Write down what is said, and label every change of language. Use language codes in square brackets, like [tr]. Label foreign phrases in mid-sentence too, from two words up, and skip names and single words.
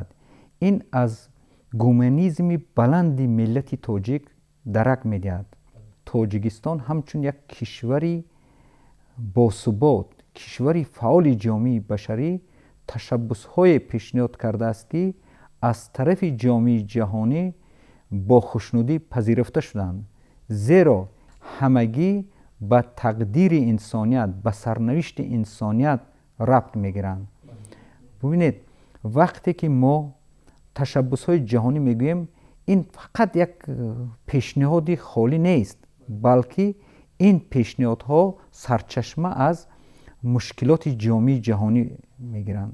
[tg] ин аз гуманизми баланди миллати тоҷик дарак медиҳад. тоҷикистон ҳамчун як кишвари босубот, кишвари фаъоли ҷомеаи башарӣ ташаббусҳое пешниҳод кардааст ки аз тарафи ҷомеаи ҷаҳонӣ [fa] با خوشنودی پذیرفته شدند، زیرا همگی به تقدیر انسانیت، به سرنوشت انسانیت ربط میگیرند. ببینید وقتی که ما تشبس های جهانی میگوییم، این فقط یک پیشنهادی خالی نیست، بلکه این پیشنهادها سرچشمه از مشکلات جامعه جهانی میگیرند.